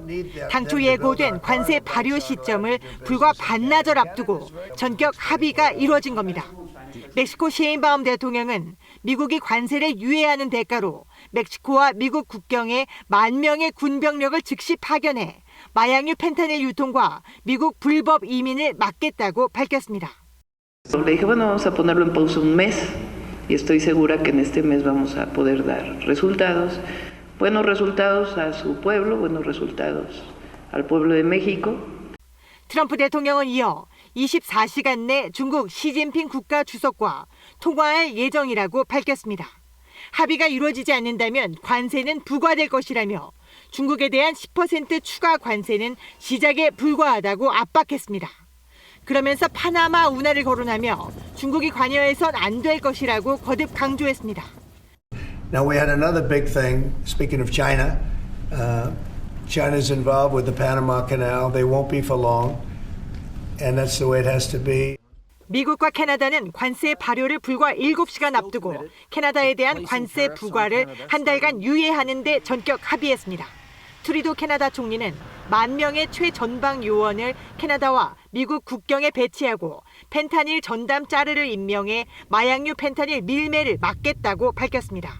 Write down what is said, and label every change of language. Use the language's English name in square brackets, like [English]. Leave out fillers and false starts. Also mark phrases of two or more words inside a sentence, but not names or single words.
[Korean] 당초 예고된 관세 발효 시점을 불과 반나절 앞두고 전격 합의가 이루어진 겁니다. 멕시코 셰인바움 대통령은 미국이 관세를 유예하는 대가로 멕시코와 미국 국경에 10,000명의 군병력을 즉시 파견해 마약류 펜타닐 유통과 미국 불법 이민을 막겠다고 밝혔습니다. [Spanish] Le dije, bueno, vamos a ponerlo en pausa un mes y estoy segura que en este mes vamos a poder dar resultados, buenos resultados a su pueblo, buenos resultados al pueblo de México. [Korean] 트럼프 대통령은 이어 24시간 내 중국 시진핑 국가 주석과 통화할 예정이라고 밝혔습니다. 합의가 이루어지지 않는다면 관세는 부과될 것이라며 중국에 대한 10% 추가 관세는 시작에 불과하다고 압박했습니다. 그러면서 파나마 운하를 거론하며 중국이 관여해선 안 될 것이라고 거듭 강조했습니다. [English] Now we had another big thing. Speaking of China, China's involved with the Panama Canal. They won't be for long, and that's the way it has to be. [Korean] 미국과 캐나다는 관세 발효를 불과 7시간 앞두고 캐나다에 대한 관세 부과를 한 달간 유예하는 데 전격 합의했습니다. 트루도 캐나다 총리는 10,000명의 최전방 요원을 캐나다와 미국 국경에 배치하고 펜타닐 전담 짜르를 임명해 마약류 펜타닐 밀매를 막겠다고 밝혔습니다.